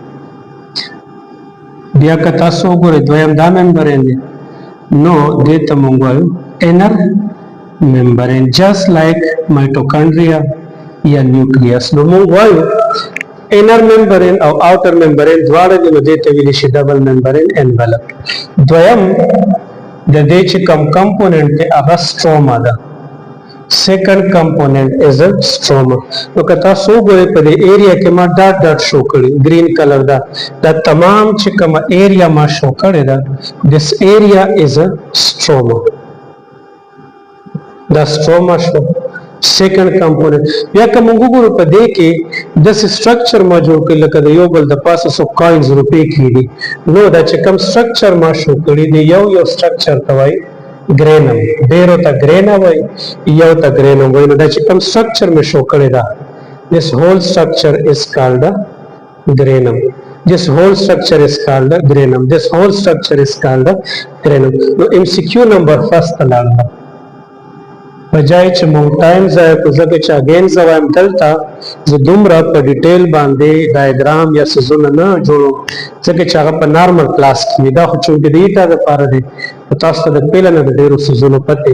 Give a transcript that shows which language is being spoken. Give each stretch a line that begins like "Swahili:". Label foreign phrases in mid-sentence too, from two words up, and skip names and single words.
Pashto: بیا که تاسو وګورئ دویم دا ممبرین دی، نو دې ته موږ وایو
English: inner membrane. just like mitochondria یا نیوکلیس.
Pashto: نو موږ وایو
English: inner membrane
Pashto: او
English: outer membrane
Pashto: دواړه دي، نو دې ته ویل شي
English: double membrane envelope.
Pashto: دویم د دې چې کم کمپوننټ دی هغه سټروما ده.
English: second component is a stroma.
Pashto: نو که تاسو وګورئ په دې ایریا کې ما
English: dot dot show
Pashto: کړی
English: green colour
Pashto: دا تمام چې کومه ایریا ما شو کړی دا
English: this area is a stroma.
Pashto: دا stroma شو
English: second component.
Pashto: بیا که موږ وګورو په دې کې د سټرکچر ما جوړ کړی لکه د یو بل د پاسه سو کوینز روپې کېږي. نو دا چې کوم سټرکچر ما شو کړی دی یو سټرکچر ته وایي گرینم. ډیرو ته گرینا وای، یو ته گرینم وای. نو دا چې کوم سټرکچر مې شو کړی دا
English: this whole structure is called granum. This whole structure is called granum. This whole structure is called granum.
Pashto: نو MCQ
English: number first
Pashto: لاړه بجای چې مونږ ټایم ضایع کړو. ځکه چې اګین زه وایم دلته زه دومره په ډیټیل باندې ډایګرام یا سیزونه نه جوړوم ځکه چې هغه په
English: normal class
Pashto: کې وي. دا خو چونکې د ایټا دپاره دی، تاسو ته د پیله نه د ډېرو سیزونو پتې.